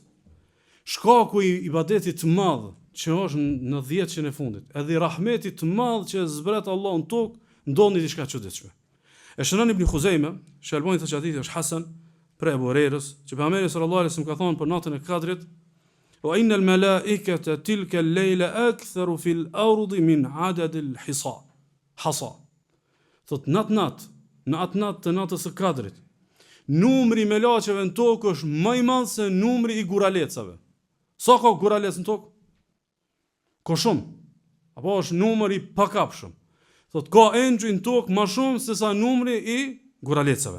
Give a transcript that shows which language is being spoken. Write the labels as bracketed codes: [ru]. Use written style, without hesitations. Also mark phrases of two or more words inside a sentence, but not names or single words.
[sq] Shkaku i ibadetit të madh që është në 10 e fundit, edhe i rahmetit të madh që zbret Allahu në tokë, ndodhi diçka çuditshme. E shënon Ibn Khuzaime, Shalbani thotë hadithi është hasan për Abu Hurairës, që pejgamberi [ar] صلى الله عليه وسلم [sq] ka thënë për natën e Kadrit, [ar] وإن الملائكة تلك الليلة أكثر في الأرض من عدد الحصى. [sq] Thotë në atë natë të natës së Kadrit, numri i melaçeve në tokë është më i madh se numri i guralecave. Sa ka guralec në tokë? Ko shumë, apo është numër i pakapshëm. Thot, ka engjëj në tokë ma shumë se sa numri i guralecave.